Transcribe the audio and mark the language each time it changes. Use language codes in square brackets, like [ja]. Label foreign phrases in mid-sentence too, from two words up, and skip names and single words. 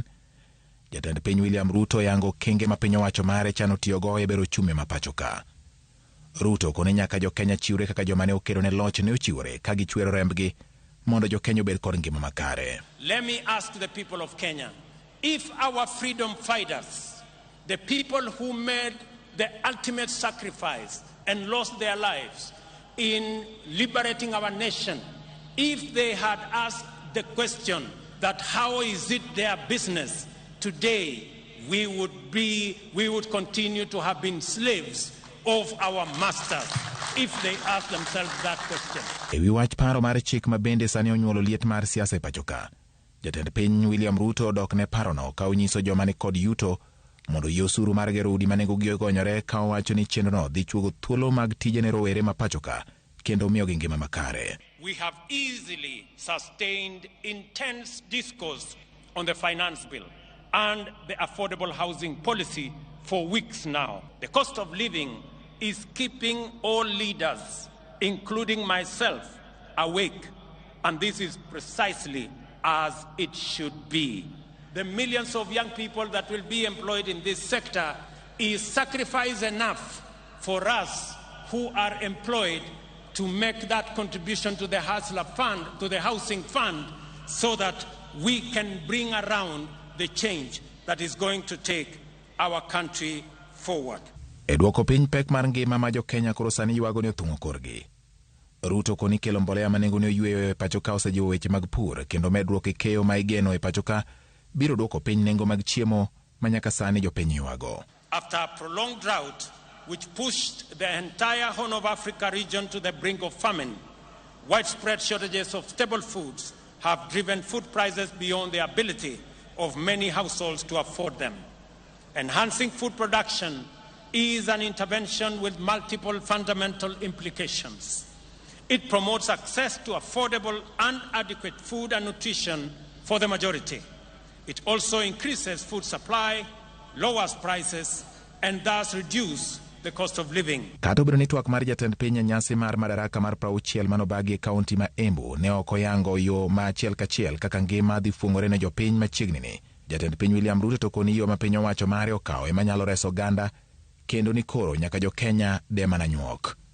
[luo] Jatend piny William Ruto yango kenge ma piny owacho mare chano tiyogo e bero chume ma pacho ka. Ruto kone nyaka jo Kenya chiwre kaka joma ne okedo ne loch ne ochiwore ka gichwero rembgi mondo jo Kenya obed kod ngima makare. [en] Let me ask the people of Kenya, if our freedom fighters, the people who made the ultimate sacrifice and lost their lives in liberating our nation, if they had asked the question that how is it their business, today we would continue to have been slaves of our masters if they asked themselves that question. [luo] Ewi wach paro mar chik ma bende sani onyuolo liet mar siasa e pacho ka, jatend piny William Ruto dok ne parono ka onyiso joma ni kod yuto mondo yie osuru mar gero udi manengogi ogonyore ka owacho ni chenrono dhi chuogo thuolo mag tije ne rowere ma pacho ka kendo miyogi ngima makare. [en] We have easily sustained intense discourse on the finance bill and the affordable housing policy for weeks now. The cost of living is keeping all leaders, including myself, awake, and this is precisely as it should be. The millions of young people that will be employed in this sector is sacrifice enough for us who are employed to make that contribution to the Hustler Fund, to the Housing Fund, so that we can bring around the change that is going to take our country forward. [luo] E duoko piny pek mar ngima ma jo Kenya koro sani ywago ni othung'o korgi. Ruto koni kelo mbolea manengo ni oyweyo e pacho ka osejiwo weche mag pur kendo medruok e keyo ma igeno e pacho ka biro duoko piny nengo mag chiemo manyaka sani jo piny ywago. [en] After a prolonged drought which pushed the entire Horn of Africa region to the brink of famine, widespread shortages of staple foods have driven food prices beyond their ability of many households to afford them. Enhancing food production is an intervention with multiple fundamental implications. It promotes access to affordable and adequate food and nutrition for the majority. It also increases food supply, lowers prices, and thus reduces the cost of living. [luo] Kata obedo ni twak mar jatend piny nyasi mar madaraka mar 60 manobagi e kaunti ma Embu ne ok oyango yo ma achiel kachiel kaka ngima dhi fung'ore ne jopiny machiegni ni, jatend piny William Ruto to koni yo ma piny owacho mare okawo ema nyalo reso oganda, kendo ni koro nyaka jo Kenya dema na nyuok.